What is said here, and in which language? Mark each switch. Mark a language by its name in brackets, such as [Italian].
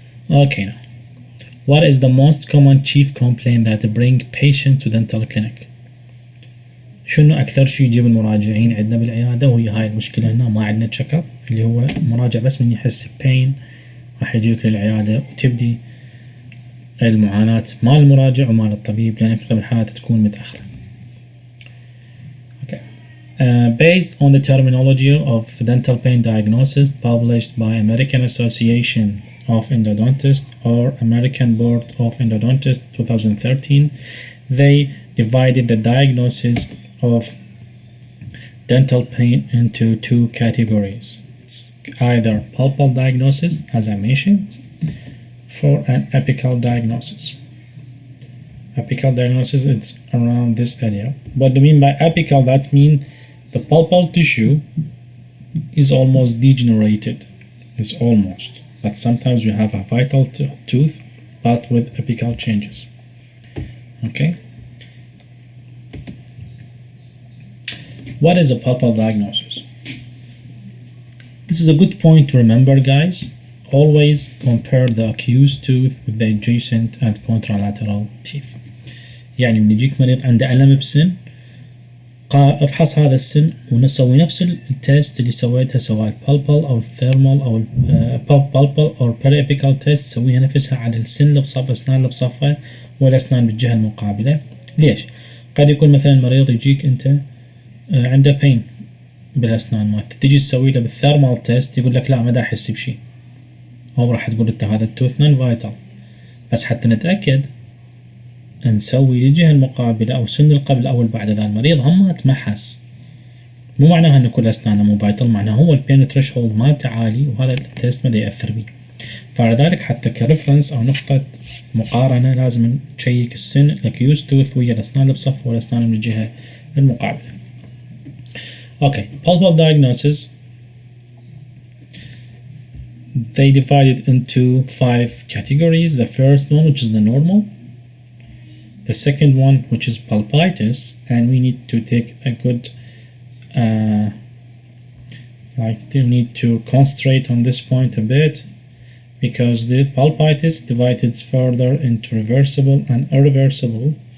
[English] Okay now, what is the most common chief complaint that bring patients to dental clinic؟ [Arabic] شنو أكثر شيء يجيب المراجعين عندنا بالعيادة؟ وهي هاي المشكلة هنا، ما عندنا تشيك اب اللي هو مراجع بس من يحس ببين راح يجيك للعيادة، وتبدي المعاناة مال المراجع ومال الطبيب، لأن أكثر الحالات تكون متأخرة. [English] Okay. Based on the terminology of dental pain diagnosis published by American Association of Endodontists or American Board of Endodontists 2013, they divided the diagnosis of dental pain into two categories. It's either palpable diagnosis, as I mentioned, for an apical diagnosis. Apical diagnosis, it's around this area. What do you mean by apical? That means the pulpal tissue is almost degenerated. It's almost. But sometimes you have a vital tooth, but with apical changes. Okay. What is a pulpal diagnosis? This is a good point to remember, guys. Always compare the accused tooth with the adjacent and contralateral teeth. [Arabic] يعني من يجيك مريض عنده ألم بسن، افحص هذا السن ونسوي نفس التيست اللي سويتها سواء البالبل أو الثيرمال أو البالبل أو البريبيكال تيست، سويها نفسها على السن اللي بصف أسنان اللي بصفها والأسنان بالجهة المقابلة. ليش؟ قد يكون مثلا مريض يجيك أنت عنده بين بالأسنان مالته، تجي تسوي له بالثيرمال تيست يقول لك لا ما دا أحس بشيء، أو راح تقول أنت هذا التوث نون فايتال. بس حتى نتأكد نسوي للجهة المقابلة أو سن القبل أو بعد ذا المريض هم تمحس، مو معناها أن كل أسنانه مو فايتال، معناها هو البين ثريشولد مالته عالي وهذا التيست ما دا يأثر بيه. فلذلك حتى كريفرنس أو نقطة مقارنة لازم تشيك السن الأكيوز توث ويا الأسنان اللي بصف والأسنان من الجهة المقابلة. [English] Okay, pulpal diagnosis, they divide it into 5 categories. The first one, which is the normal. The second one, which is pulpitis, and we need to take a good, you need to concentrate on this point a bit, because the pulpitis divided further into reversible and irreversible.